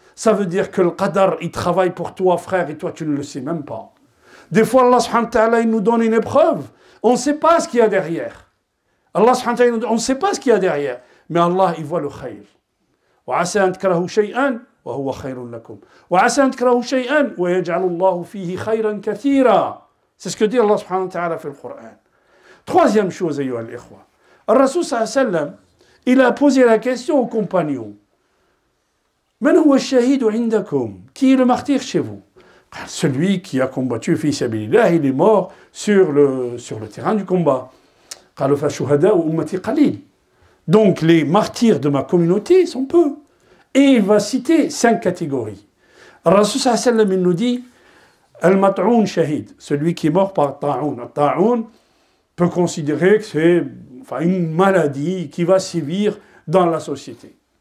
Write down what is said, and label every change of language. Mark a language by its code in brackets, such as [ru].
[fr] Ça veut dire que le qadar, il travaille pour toi, frère, et toi, tu ne le sais même pas. Des fois, Allah subhanahu wa ta'ala, il nous donne une épreuve. On ne sait pas ce qu'il y a derrière. Allah subhanahu wa ta'ala, on ne sait pas ce qu'il y a derrière. Mais Allah, il voit le khayr. [ar] وعسى أن تكرهوا شيئا وهو خير لكم وعسى أن تكرهوا شيئا ويجعل الله فيه خيرا كثيرا. [fr] C'est ce que dit Allah subhanahu wa ta'ala [ar] في القرآن. [fr] Troisième chose, [ar] أيها الإخوة. الرسول صلى الله عليه وسلم, [fr] il a posé la question aux compagnons. [ar] من هو الشهيد عندكم? [fr] Qui est le martyr chez vous? Celui qui a combattu fi sabilillah, il est mort sur le terrain du combat. [ar] قالوا فالشهداء أمتي قليل. [fr] Donc les martyrs de ma communauté sont peu. Et il va citer 5 catégories. Rasul sallallahu alayhi wa sallam, il nous dit [ar] Al-mat'oun shahid, [fr] celui qui est mort par ta'oun. Ta'oun peut considérer que c'est une maladie qui va sévir dans la société.